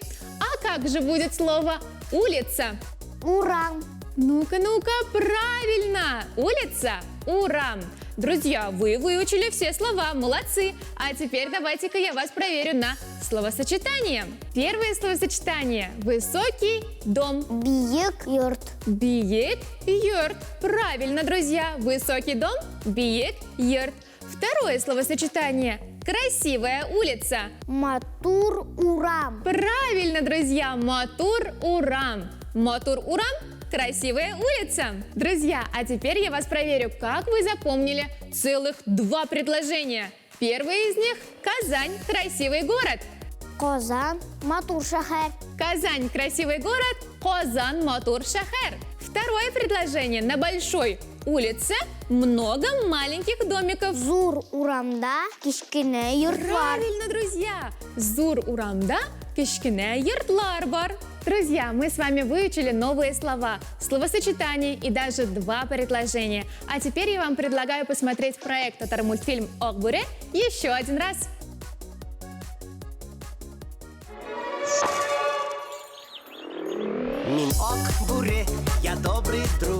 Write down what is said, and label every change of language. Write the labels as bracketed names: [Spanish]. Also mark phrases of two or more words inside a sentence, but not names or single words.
[Russian] А как же будет слово улица? [Tatar] Урам. [Russian] Ну-ка, правильно. Улица – Урам. Друзья, вы выучили все слова, молодцы. А теперь давайте-ка я вас проверю на словосочетание. Первое словосочетание – высокий дом. [Tatar] Биек йорт. Биек йорт. [Russian] Правильно, друзья. Высокий дом – [Tatar] биек йорт. [Russian] Второе словосочетание – красивая улица. [Tatar] Матур урам. [Russian] Правильно, друзья. [Tatar] Матур урам. Матур урам – [Russian] красивая улица. Друзья, а теперь я вас проверю, как вы запомнили целых два предложения. Первое из них – Казань – красивый город. [Tatar] Казан матур шехер. [Russian] Казань – красивый город. [Tatar] Казан матур шахер. [Russian] Второе предложение. На большой улице много маленьких домиков. [Tatar] Зур урамда кишкене йорт бар. [Russian] Правильно, друзья! [Tatar] Зур урамда кишкене йортлар бар. [Russian] Друзья, мы с вами выучили новые слова, словосочетания и даже 2 предложения. А теперь я вам предлагаю посмотреть проект татар-мультфильм «Ок буре» еще один раз. Мин ок буре, я добрый друг.